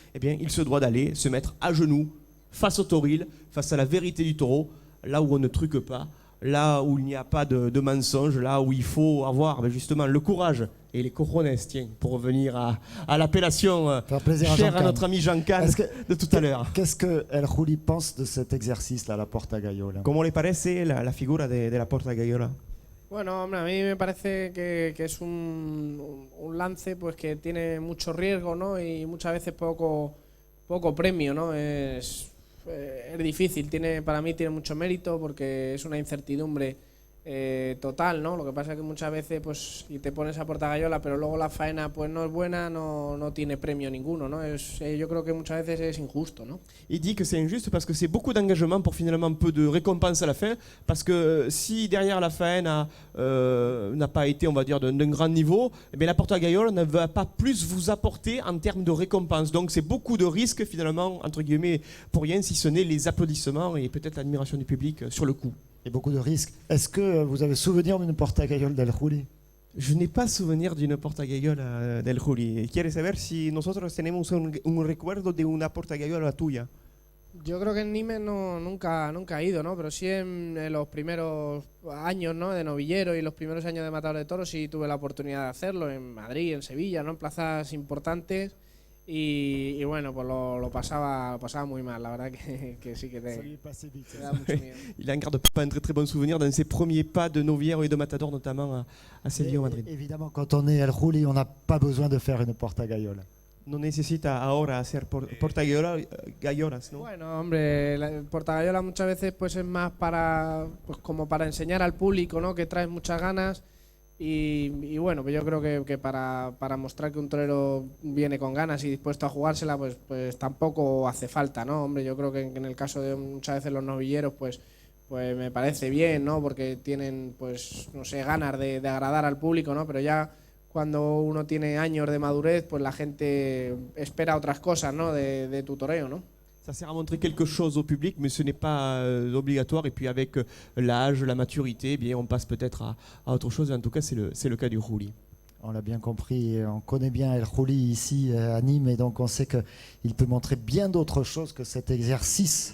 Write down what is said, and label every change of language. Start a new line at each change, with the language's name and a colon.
French: Eh bien, il se doit d'aller se mettre à genoux, face au toril, face à la vérité du taureau, là où on ne truque pas, là où il n'y a pas de mensonge, là où il faut avoir justement le courage et les cojones, tiens, pour revenir à l'appellation chère à notre ami Jean-Can de tout à l'heure. Qu'est-ce que El Juli pense de cet exercice-là, la Porta Gaiola?
Spanish: ¿Cómo le parece la figura de la Porta Gaiola? Bueno, hombre, a mí me parece que es un lance pues que tiene mucho riesgo, ¿no?, y muchas veces poco premio, ¿no? Es difícil, para mí tiene mucho mérito porque es una incertidumbre total, ¿no? Lo que pasa es que muchas veces pues si te pones a Porta Gaiola pero luego la faena pues no es buena, no tiene premio ninguno, ¿no? Yo creo que muchas veces es injusto, ¿no?
French: Il dit que c'est injuste parce que c'est beaucoup d'engagement pour finalement peu de récompense à la fin, parce que si derrière la faena n'a pas été, on va dire, d'un grand niveau, eh bien la Porta Gaiola ne va pas plus vous apporter en termes de récompense. Donc c'est beaucoup de risques finalement, entre guillemets, pour rien, si ce n'est les applaudissements et peut-être l'admiration du public sur le coup. Et beaucoup de risques. Est-ce que vous avez souvenir d'une Porta Gaiola d'El Juli? Je n'ai pas souvenir d'une Porta Gaiola del Juli.
Spanish: ¿Quieres saber si nosotros tenemos un recuerdo de una Porta Gaiola tuya? Yo creo que en Nimes nunca he ido, ¿no? Pero sí en los primeros años, ¿no?, de novillero y los primeros años de matador de toros sí tuve la oportunidad de hacerlo en Madrid, en Sevilla, ¿no?, en plazas importantes. Y bueno, pues lo pasaba muy mal, la verdad que sí que te da mucho miedo.
French: Il en garde pas un très très bon souvenir dans ses premiers pas de novillero et de matador, notamment à Sevilla ou Madrid. Évidemment, quand on est El Juli, on n'a pas besoin de faire une Porta Gaiola.
Spanish: no necesita ahora hacer portagallolas, ¿no? Bueno, hombre, el portagayola muchas veces pues es más para, pues como para enseñar al público, ¿no? Que traes muchas ganas y bueno, pues yo creo que para mostrar que un torero viene con ganas y dispuesto a jugársela, pues tampoco hace falta, ¿no? Hombre, yo creo que en el caso de muchas veces los novilleros, pues me parece bien, ¿no? Porque tienen, pues, no sé, ganas de agradar al público, ¿no? Pero ya cuando uno tiene años de madurez, pues la gente espera otras cosas, ¿no? De tu toreo, ¿no?
French: Ça sert à montrer quelque chose au public, mais ce n'est pas obligatoire. Et puis avec l'âge, la maturité, eh bien, on passe peut-être à autre chose. En tout cas, c'est le cas du Juli. On l'a bien compris, on connaît bien El Juli ici à Nîmes et donc on sait qu'il peut montrer bien d'autres choses que cet exercice.